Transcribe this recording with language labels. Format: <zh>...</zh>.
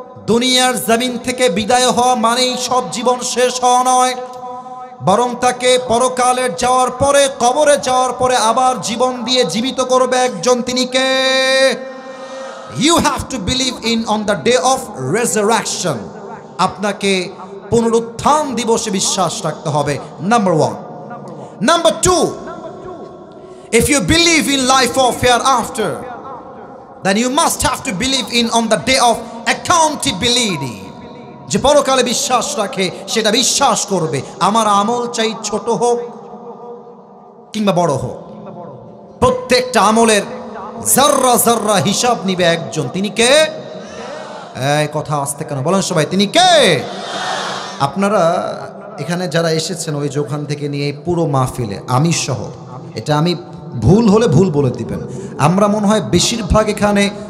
<bn>দুনিয়ার জমিন থেকে বিদায় হওয়া মানেই সব জীবন শেষ হওয়া নয়, বরং তাকে পরকালের যাওয়ার পরে, কবরে যাওয়ার পরে আবার জীবন দিয়ে জীবিত করবে একজন। তিনি কে?</bn> <en>You have to believe in on the day of resurrection.</en> <bn>আপনাকে পুনরুত্থান দিবসে বিশ্বাস রাখতে হবে, number 1।</bn> <en>Number 2, if you believe in life of hereafter, then you must have to believe in on the day of accountability.</en> <bn>যে পরকালে বিশ্বাস রাখে সেটা বিশ্বাস করবে, আমার আমল চাই ছোট হোক কিংবা বড় হোক, প্রত্যেকটা আমলের জাররা জাররা হিসাব নিবে একজন। তিনি কে? এই কথা আসতে কেন বলেন সবাই, তিনি কে? আপনারা এখানে যারা এসেছেন ওই যে ওখান থেকে নিয়ে পুরো মাহফিলে, আমি সহ, এটা আমি ভুল হলে ভুল বলে দিবেন, আমরা মনে হয় বেশিরভাগ এখানে</bn>